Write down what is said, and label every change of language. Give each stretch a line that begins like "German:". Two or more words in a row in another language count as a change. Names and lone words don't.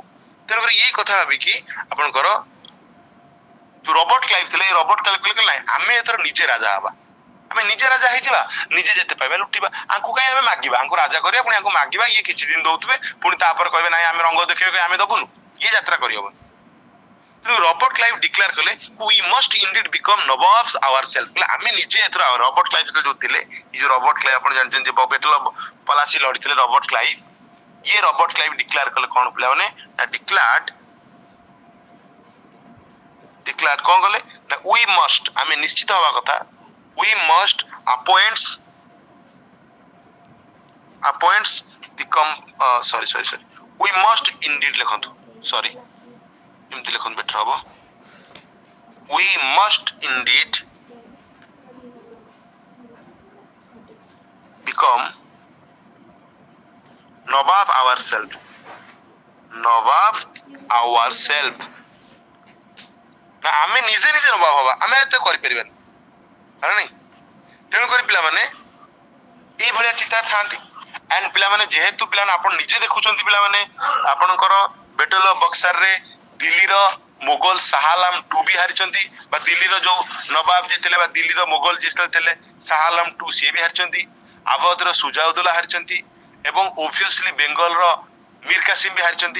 Odia: ତେଣୁକରି ଏଇ କଥା ଭାବିକି ଆପଣଙ୍କର ଯୋଉ ରବର୍ଟ କ୍ଲାଇଭ ଥିଲେ, ରବର୍ଟ କ୍ଲାଇଭ କହିଲେ ନାଇଁ ଆମେ ଏଥର ନିଜେ ରାଜା ହବା, ଆମେ ନିଜେ ରାଜା ହେଇଯିବା, ନିଜେ ଯେତେ ପାଇବା ଲୁଟିବା, ଆଙ୍କୁ କାହିଁ ଆମେ ମାଗିବା, ଆଙ୍କୁ ରାଜା କରିବା, ପୁଣି ଆଙ୍କୁ ମାଗିବା, ଇଏ କିଛି ଦିନ ଦଉଥିବେ, ପୁଣି ତାପରେ କହିବେ ନାଇଁ ଆମେ ରଙ୍ଗ ଦେଖେଇବା, ଆମେ ଦବୁନୁ, ଇଏ ଯାତ୍ରା କରିହବନି। ତେଣୁ ରବର୍ଟ କ୍ଲାଇଭ ଡିକ୍ଲେୟାର କଲେ,
English: we must indeed become nababs ourselves,
Odia: ଆମେ ନିଜେ ଏଥର। ରବର୍ଟ କ୍ଲାଇଭ ଯୋଉ ଥିଲେ, ଏଇ ଯୋଉ ରବର୍ଟ କ୍ଲାଇଭ ଆପଣ ଜାଣିଛନ୍ତି, ବେଟଲ ଅଫ ପଲାସି ଲଢିଥିଲେ ରବର୍ଟ କ୍ଲାଇଭ, ଇଏ ରବର୍ଟ କ୍ଲାଇଭ ଡିକ୍ଲେୟାର କଲେ କଣ ପିଲାମାନେ? ଡିକ୍ଲାର କଣ କଲେ ନା
English: we must,
Odia: ଆମେ ନିଶ୍ଚିତ ହବା କଥା,
English: we must appoints the we must indeed
Odia: ଲେଖନ୍ତୁ, ସରି ଏମିତି ଲେଖନ୍ତୁ ବେଟର ହବ,
English: we must indeed become Nawab ourselves
Odia: ନା ଆମେ ନିଜେ ନିଜେ ନବାବ ହବା, ଆମେ ଏତେ କରିପାରିବାନି ହେଲା ନାଇଁ। ତେଣୁକରି ପିଲାମାନେ ଏଇଭଳିଆ ଚିନ୍ତା ଥାନ୍ତି। ଆଣ୍ଡ ପିଲାମାନେ ଯେହେତୁ ପିଲାମାନେ ଆପଣ ନିଜେ ଦେଖୁଛନ୍ତି ପିଲାମାନେ ଆପଣଙ୍କର ବେଟଲ ଅଫ ବକ୍ସାରରେ ଦିଲ୍ଲୀର ମୋଗଲ ଶାହ ଆଲମ ଟୁ ବି ହାରିଛନ୍ତି, ବା ଦିଲ୍ଲୀର ଯୋଉ ନବାବ ଯିଏ ଥିଲେ ବା ଦିଲ୍ଲୀର ମୋଗଲ ଯିଏ ଥିଲେ ଶାହ ଆଲମ ଟୁ ସିଏ ବି ହାରିଛନ୍ତି, ଆବଦର ସୁଜାଉଦ୍ଦୌଲା ହାରିଛନ୍ତି ଏବଂ ଓଭିୟସଲି ବେଙ୍ଗଲର ମୀର କାସିମ ବି ହାରିଛନ୍ତି।